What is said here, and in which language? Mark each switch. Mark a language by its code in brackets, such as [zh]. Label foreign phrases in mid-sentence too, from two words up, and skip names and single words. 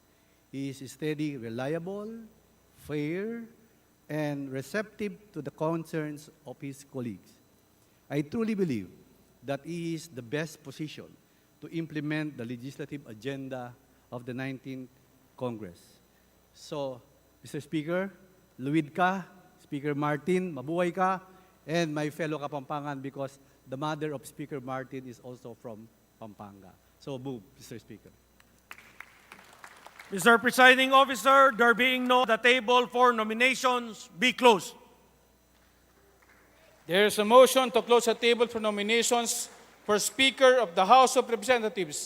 [en] He is steady, reliable, fair, and receptive to the concerns of his colleagues. I truly believe that he is the best positioned to implement the legislative agenda of the 19th Congress. So, Mr. [pam] Speaker, luwid ka, Speaker Martin, mabuhay ka, [en] and my fellow Kapampangan because the mother of Speaker Martin is also from Pampanga. So move, Mr. Speaker. Mr. Presiding Officer, there being no the table for nominations, be closed. There is a motion to close the table for nominations for Speaker of the House of Representatives.